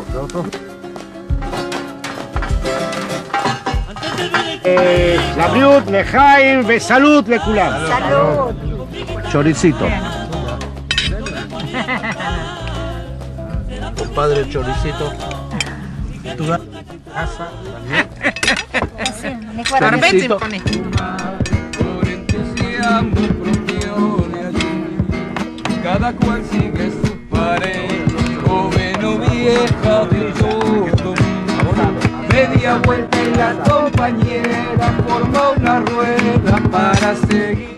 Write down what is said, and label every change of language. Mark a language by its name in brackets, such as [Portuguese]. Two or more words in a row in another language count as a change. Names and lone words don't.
[Hebrew] לבריאות, לחיים וסלוט לכולם. סלוד. צ'וריסיטו. [Spanish] Compadre choricito. [Hebrew] הרבה צמחוני. [Spanish] Por entusiasmo propio de allí, cada cual sigue su pared, joven o vieja de todo. Media vuelta y la compañera forma una rueda para seguir.